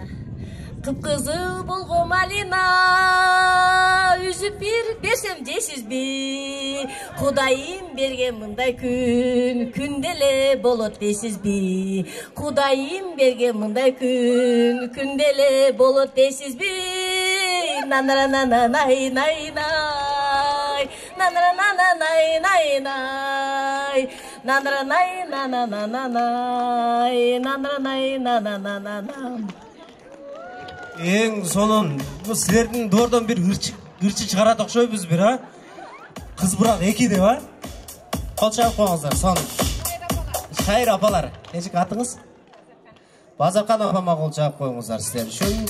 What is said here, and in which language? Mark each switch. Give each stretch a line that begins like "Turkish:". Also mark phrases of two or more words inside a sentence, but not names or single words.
Kyrgyz: Кыпкызыл болгон малина, үзүп берсем дейсизби? Кудайым берген мындай күн, күндө эле болот дейсизби? Кудайым берген мындай күн, күндө эле болот дейсизби? Нанара-нана-най, най-най, нанара-нана-най, най-най, нанара-най, нана-нана-най, нанара-най, нана-нана-най. Эң сонун, бу силердин доордон бир ырчы чыгарат окшойбуз бир, а? Кыз бурак эки деп, а? Кол чабып коюңуздар, сонун. Шайыр апалар, нечек атыңыз? Базаркан апама кол чабып коюңуздар силер үчүн.